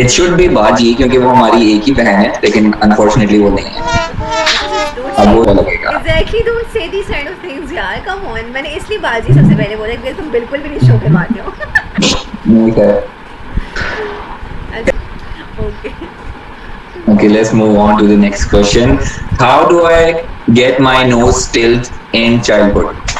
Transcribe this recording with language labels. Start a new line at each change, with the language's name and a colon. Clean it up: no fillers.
English: it should be
Hindi: बाजी क्योंकि वो हमारी एक ही बहन है लेकिन अनफॉर्चुनेटली वो नहीं है. अब वो लगेगा.
English: Exactly, don't say these kind of things यार. Come on.
Hindi: मैंने इसलिए बाजी सबसे पहले बोला कि तुम बिल्कुल भी नहीं शो करवाते हो. नहीं है.
English: Okay. Okay, let's move on to the next question. How do I get my nose stilled in childhood?